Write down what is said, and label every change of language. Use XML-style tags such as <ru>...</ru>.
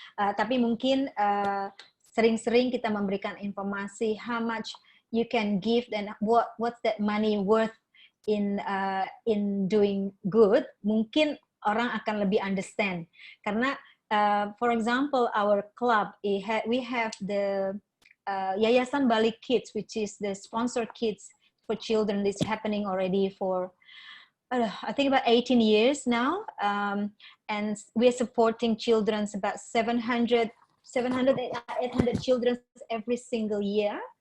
<id>Tapi mungkin sering-sering kita memberikan informasi</id> <en>how much you can give and what's that money worth in doing good.</en> <id>Mungkin orang akan lebih understand. Karena,</id> <en>for example, our club, we have the Yayasan Balik Kids, which is the sponsor kids for children. This happening already for I think about 18 years now, and we're supporting children, about 700, 800 children every single year.</en>